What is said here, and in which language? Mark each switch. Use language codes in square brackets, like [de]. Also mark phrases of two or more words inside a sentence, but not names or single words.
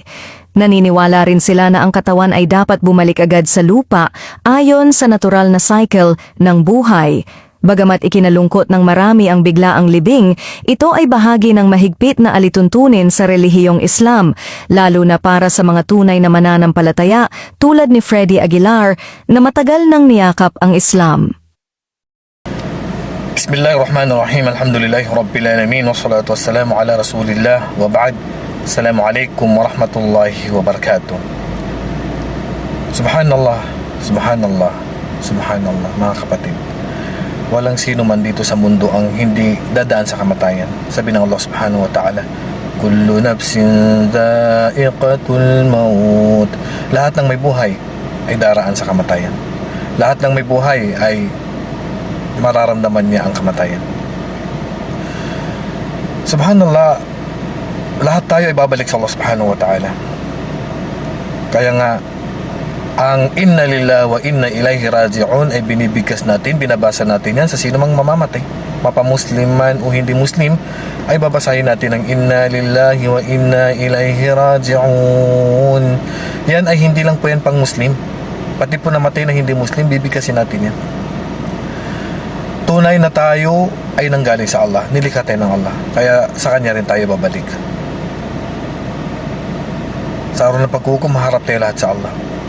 [tl] Naniniwala rin sila na ang katawan ay dapat bumalik agad sa lupa ayon sa natural na cycle ng buhay. Bagamat ikinalungkot ng marami ang biglaang libing, ito ay bahagi ng mahigpit na alituntunin sa relihiyong Islam, lalo na para sa mga tunay na mananampalataya tulad ni Freddy Aguilar na matagal nang niyakap ang Islam. [ar] بسم الله الرحمن الرحيم. الحمد لله رب العالمين. والصلاة والسلام على رسول الله. وبعد. السلام عليكم ورحمة الله وبركاته. سبحان الله، سبحان الله، سبحان الله. [tl] Mga kapatid, walang sino man dito sa mundo ang hindi dadaan sa kamatayan. Sabi ng [ar] الله سبحانه وتعالى, كل نفس ذائقة الموت. [tl] Lahat ng may buhay ay daraan sa kamatayan. Lahat ng may buhay ay mararamdaman niya ang kamatayan. Subhanallah, lahat tayo ay babalik sa [ar] الله سبحانه وتعالى. [tl] Kaya nga, ang [ar] إنا لله وإنا إليه راجعون [tl] ay binibigkas natin, binabasa natin yan sa sino mang mamamatay. Mapamuslim man o hindi Muslim, ay babasahin natin ang [ar] إنا لله وإنا إليه راجعون. [tl] Yan ay hindi lang po yan pang Muslim. Pati po namatay na hindi Muslim, bibigkasin natin yan. Tunay na tayo ay nanggaling sa Allah, nilikha tayo ng Allah. Kaya sa Kanya rin tayo babalik. Sa araw ng paghukom, maharap tayo lahat sa Allah.